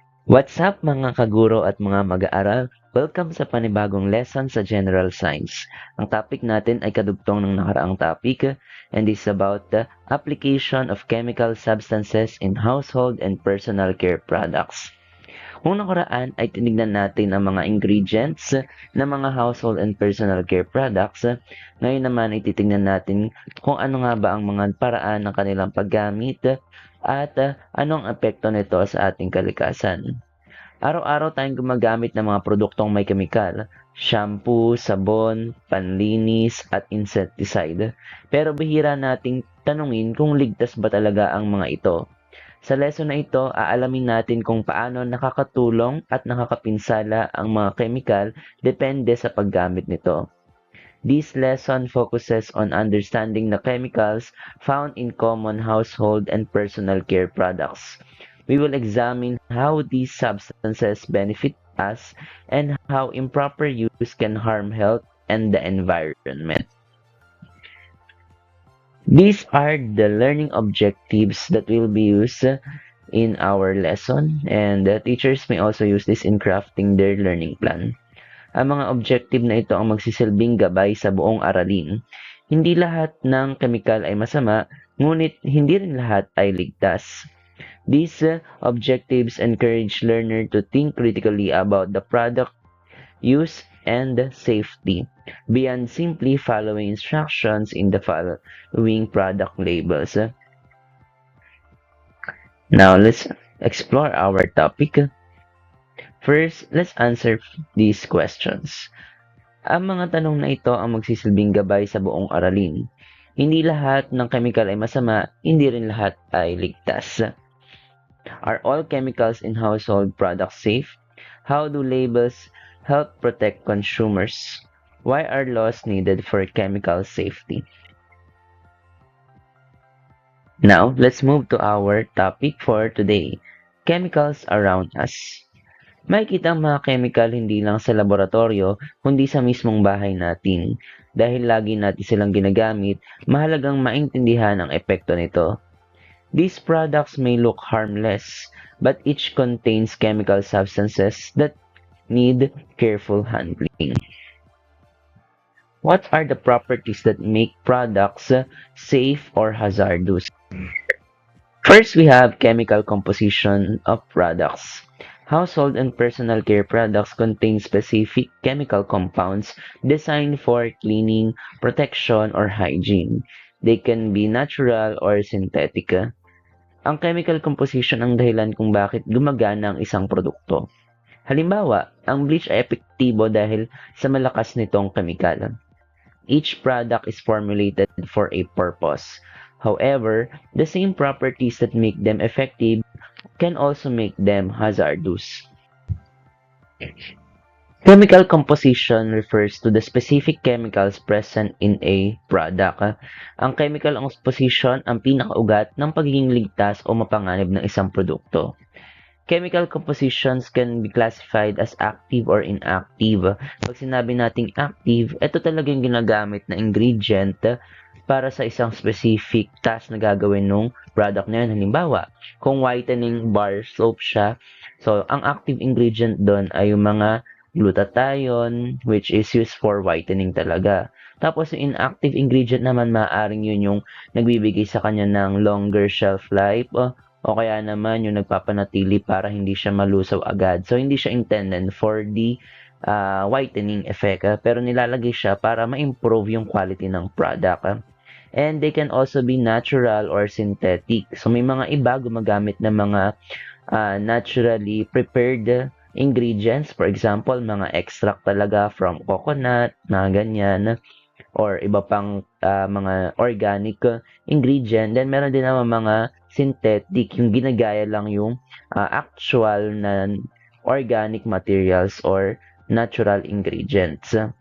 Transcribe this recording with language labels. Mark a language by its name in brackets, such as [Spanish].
[Filipino] What's up mga kaguro at mga mag-aaral? Welcome sa panibagong lesson sa General Science. Ang topic natin ay kadugtong ng nakaraang topic [English] and is about the application of chemical substances in household and personal care products. [Filipino] Kung nakaraan ay tinignan natin ang mga ingredients ng mga [English] household and personal care products, [Filipino] ngayon naman ay titignan natin kung ano nga ba ang mga paraan ng kanilang paggamit at anong epekto nito sa ating kalikasan. Araw-araw tayong gumagamit ng mga produktong may kemikal, shampoo, sabon, panlinis, at insecticide. Pero bihira nating tanungin kung ligtas ba talaga ang mga ito. Sa lesson na ito, aalamin natin kung paano nakakatulong at nakakapinsala ang mga kemikal depende sa paggamit nito. [English] This lesson focuses on understanding the chemicals found in common household and personal care products. We will examine how these substances benefit us and how improper use can harm health and the environment. These are the learning objectives that will be used in our lesson, and the teachers may also use this in crafting their learning plan. [Filipino] Ang mga objective na ito ang magsisilbing gabay sa buong aralin. Hindi lahat ng kemikal ay masama, ngunit hindi rin lahat ay ligtas. [English] These objectives encourage learner to think critically about the product use and safety, beyond simply following instructions in the following product labels. Now, let's explore our topic. First, let's answer these questions. [Filipino] Ang mga tanong na ito ang magsisilbing gabay sa buong aralin. Hindi lahat ng chemical ay masama, hindi rin lahat ay ligtas. [English] Are all chemicals in household products safe? How do labels help protect consumers? Why are laws needed for chemical safety? Now, let's move to our topic for today, chemicals around us. [Filipino] Makikita ang mga chemical hindi lang sa laboratorio, kundi sa mismong bahay natin. Dahil lagi natin silang ginagamit, mahalagang maintindihan ang epekto nito. [English] These products may look harmless, but each contains chemical substances that need careful handling. What are the properties that make products safe or hazardous? First, we have chemical composition of products. Household and personal care products contain specific chemical compounds designed for cleaning, protection, or hygiene. They can be natural or synthetic. [Filipino] Ang chemical composition ang dahilan kung bakit gumagana ang isang produkto. Halimbawa, ang bleach ay epektibo dahil sa malakas nitong kemikal. [English] Each product is formulated for a purpose. However, the same properties that make them effective can also make them hazardous. Chemical composition refers to the specific chemicals present in a product. [Filipino] Ang chemical composition ang pinakaugat ng pagiging ligtas o mapanganib ng isang produkto. [English] Chemical compositions can be classified as active or inactive. [Filipino] Pag sinabi nating active, ito talaga yung ginagamit na ingredient para sa isang specific task na gagawin ng product na yun. Halimbawa, kung whitening bar soap siya, so ang active ingredient doon ay yung mga glutathione, [English] which is used for whitening [Filipino] talaga. Tapos yung inactive ingredient naman, maaaring yun yung nagbibigay sa kanya ng longer shelf life, o kaya naman yung nagpapanatili para hindi siya malusaw agad. So, hindi siya [English] intended for the whitening effect, [Filipino] pero nilalagay siya para ma-improve yung quality ng product. [English] And they can also be natural or synthetic. [Filipino] So, may mga iba gumagamit ng mga naturally prepared ingredients. [English] For example, [Filipino] mga extract talaga from coconut, mga ganyan, or iba pang mga organic ingredient. Then, meron din naman mga synthetic, yung ginagaya lang yung actual na organic materials [English] or natural ingredients.